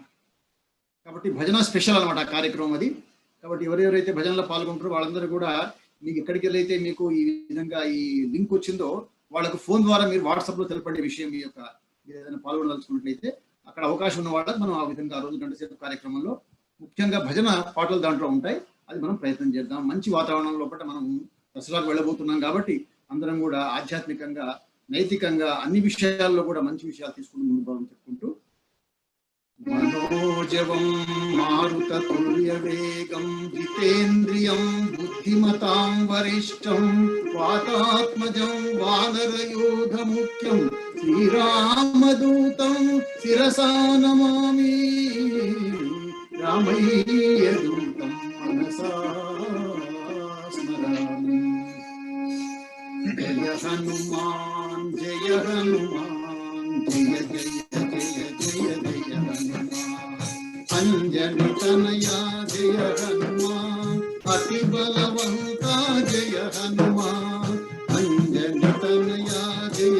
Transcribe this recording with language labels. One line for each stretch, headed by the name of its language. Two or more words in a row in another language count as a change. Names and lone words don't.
Telugu: కాబట్టి భజన స్పెషల్ అనమాట ఆ కార్యక్రమం అది. కాబట్టి ఎవరెవరైతే భజనలో పాల్గొంటారో వాళ్ళందరూ కూడా మీకు ఎక్కడికి వెళ్ళైతే మీకు ఈ విధంగా ఈ లింక్ వచ్చిందో వాళ్ళకు ఫోన్ ద్వారా మీరు వాట్సాప్లో తెలపడే విషయం మీ యొక్క మీరు ఏదైనా పాల్గొనదలుచుకున్నట్లయితే అక్కడ అవకాశం ఉన్న వాళ్ళకి మనం ఆ విధంగా ఆ రోజు 1 గంట సేపు కార్యక్రమంలో ముఖ్యంగా భజన పాటలు దాంట్లో ఉంటాయి. అది మనం ప్రయత్నం చేద్దాం. మంచి వాతావరణం లోపల మనం దసరాకు వెళ్ళబోతున్నాం కాబట్టి అందరం కూడా ఆధ్యాత్మికంగా, నైతికంగా అన్ని విషయాల్లో కూడా మంచి విషయాలు తీసుకుని ముందు భాగం చెప్పుకుంటూ
Sanskrit: मनोजवं मारुततुल्यवेगं जितेन्द्रियं बुद्धिमतां वरिष्ठं वातात्मजं वानरयूथमुख्यं श्रीरामदूतं शिरसा नमामि रामय्यदूतं मनसा स्मरामि।
Hindi: जय हनुमान जय हनुमान जय जय जय जय जय हनुमान अंजनी तनया जय हनुमान अति बलवंता जय हनुमान अंजनी तनया जय